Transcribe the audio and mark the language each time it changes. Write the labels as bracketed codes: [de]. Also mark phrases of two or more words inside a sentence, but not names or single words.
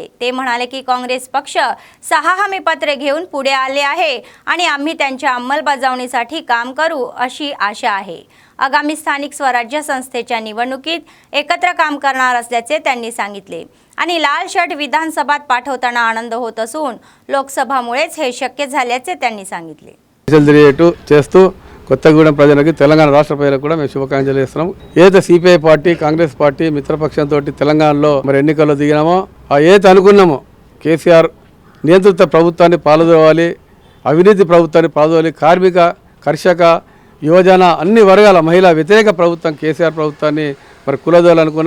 [mr] ते म्हणाले की काँग्रेस पक्ष 6 हमीपत्रे घेऊन पुढे आले आहे आणि आम्ही त्यांच्या अंमलबजावणीसाठी काम करू अशी आशा आहे। आगामी स्थानिक स्वराज्य संस्थेच्या निवडणुकीत एकत्र काम करणार असल्याचे त्यांनी सांगितले आणि लाल शर्ट विधानसभात पाठवताना आनंद होत असून लोकसभामुळेच हे शक्य झाल्याचे त्यांनी सांगितले। [te] చేస్తూ కొత్తగూడెం ప్రజలకు తెలంగాణ రాష్ట్ర ప్రజలకు కూడా మేము శుభాకాంక్షలు చేస్తున్నాం। ఏదైతే సిపిఐ పార్టీ కాంగ్రెస్ పార్టీ మిత్రపక్షంతో తెలంగాణలో మరి ఎన్నికల్లో దిగినామో ఏదైతే అనుకున్నామో కేసీఆర్ నియంత్రిత ప్రభుత్వాన్ని పాలదోవాలి, అవినీతి ప్రభుత్వాన్ని పాలదోవాలి, కార్మిక కర్షక యువజన అన్ని వర్గాల మహిళా వ్యతిరేక ప్రభుత్వం కేసీఆర్ ప్రభుత్వాన్ని మరి కులదోయాలనుకున్నాం।